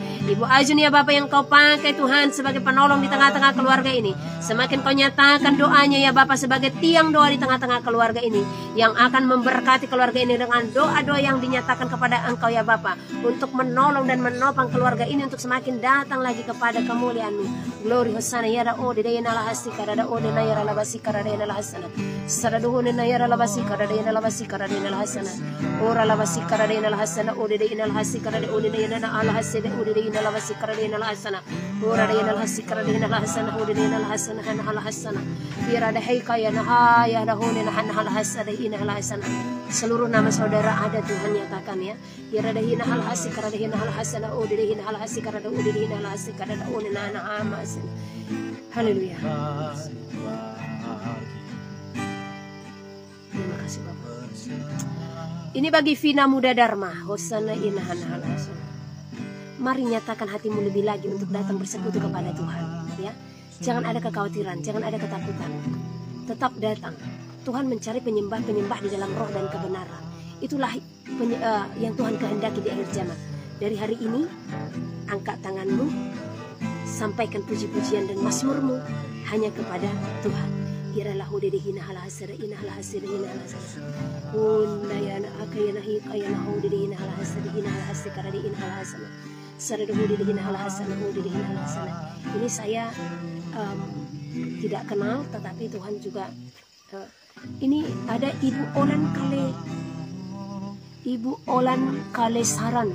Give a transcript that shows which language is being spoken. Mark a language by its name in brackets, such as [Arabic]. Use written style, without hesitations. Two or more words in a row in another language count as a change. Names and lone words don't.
[Indonesian] Ibu Ajun ya Bapa yang Kau pakai Tuhan sebagai penolong di tengah-tengah keluarga ini. Semakin Kau nyatakan doanya ya Bapa sebagai tiang doa di tengah-tengah keluarga ini, yang akan memberkati keluarga ini dengan doa-doa yang dinyatakan kepada Engkau ya Bapa, untuk menolong dan menopang keluarga ini untuk semakin datang lagi kepada kemuliaan-Mu. Glory hosana yara o de na la hasi karada o de na yara la basi karada na la hasana. Saradu na yara la basi karada na la basi karada na la hasana. Ora la basi karada na la hasana o de na la hasi karada o de na ala hasi de o de na la basi karada na la hasana. Ora de na la hasi karada na la hasana o de na la hasana na la hasana. Biar ada haikaya na haya na ho na la hasana ina la hasana. Seluruh nama saudara ada Tuhan nyatakan ya. Biar ada hina hal hasi karada hina hal hasana o de hina hal hasi karada o de hina hal hasi karada o de na amas. Haleluya. Terima kasih Bapak. Ini bagi Vina Muda Dharma. Hosana inahan hal hasana. Mari nyatakan hatimu lebih lagi untuk datang bersekutu kepada Tuhan ya. Jangan ada kekhawatiran, jangan ada ketakutan. Tetap datang. Tuhan mencari penyembah-penyembah di dalam roh dan kebenaran. Itulah yang Tuhan kehendaki di akhir zaman. Dari hari ini, angkat tanganmu, sampaikan puji-pujian dan mazmurmu hanya kepada Tuhan. Iralahu dedehina halahasara ina halahasara ina halahasara. Undayana akayana hikayana hu dedehina halahasara ina halahasara ina halahasara. Saraduhu dedehina halahasara hu dedehina halahasara. Ini saya tidak kenal, tetapi Tuhan juga ini ada Ibu Olan Kalesaran.